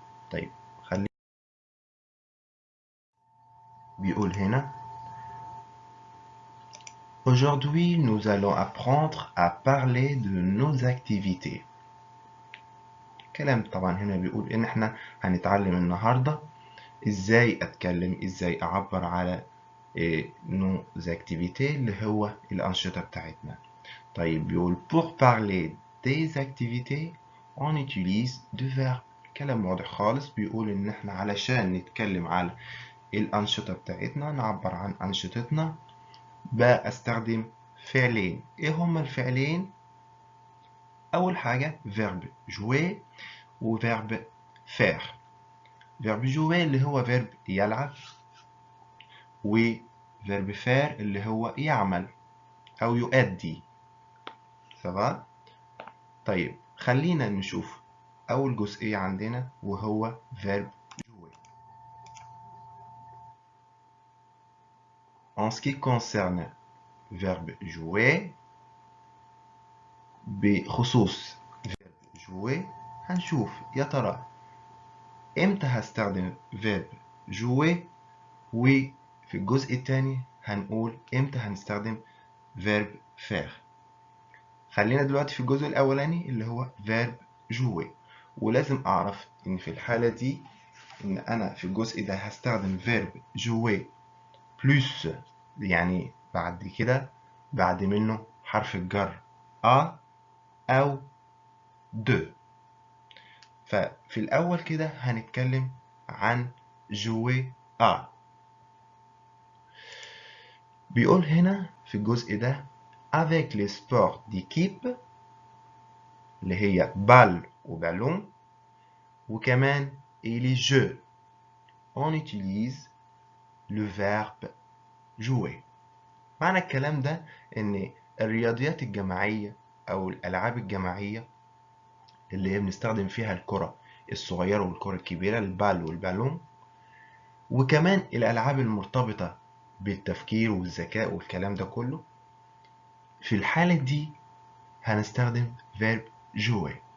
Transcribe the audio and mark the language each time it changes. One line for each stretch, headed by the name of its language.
Arabic: طيب خلي بيقول هنا
French: Aujourd'hui nous allons apprendre à parler de nos activités.
Arabic: كلام طبعا هنا بيقول إن إحنا هنتعلم النهاردة إزاي أتكلم، إزاي أعبر على
French: nos activités
Arabic: اللي هو الأنشطة بتاعتنا. طيب بيقول
French: pour parler des activités on utilise deux verbes.
Arabic: كلام واضح خالص، بيقول إن إحنا علشان نتكلم على الأنشطة بتاعتنا، نعبر عن أنشطتنا، بستخدم فعلين. إيه هما الفعلين؟ أول حاجة verbe jouer و verbe faire. verbe jouer اللي هو verbe يلعب، و verbe faire اللي هو يعمل أو يؤدي. سواء طيب خلينا نشوف أول جزئية عندنا وهو verbe jouer.
French: En ce qui concerne verbe jouer،
Arabic: بخصوص verbe jouer هنشوف يا ترى امتى هستخدم verbe jouer، وفي الجزء الثاني هنقول امتى هنستخدم verbe faire. خلينا دلوقتي في الجزء الأولاني اللي هو verbe jouer، ولازم أعرف إن في الحالة دي إن أنا في الجزء ده هستخدم verbe jouer plus، يعني بعد كده بعد منه حرف الجر a أو de. ففي الأول كده هنتكلم عن jouer a. بيقول هنا في الجزء ده
French: avec les sports d'équipe
Arabic: اللي هي بال وبالون، وكمان
French: et les jeux on utilise le verbe jouer.
Arabic: معنى الكلام ده ان الرياضيات الجماعية او الالعاب الجماعية اللي هي بنستخدم فيها الكرة الصغيرة والكرة الكبيرة، البال والبالون، وكمان الالعاب المرتبطة بالتفكير والذكاء والكلام ده كله، في الحالة دي هنستخدم verb jouer.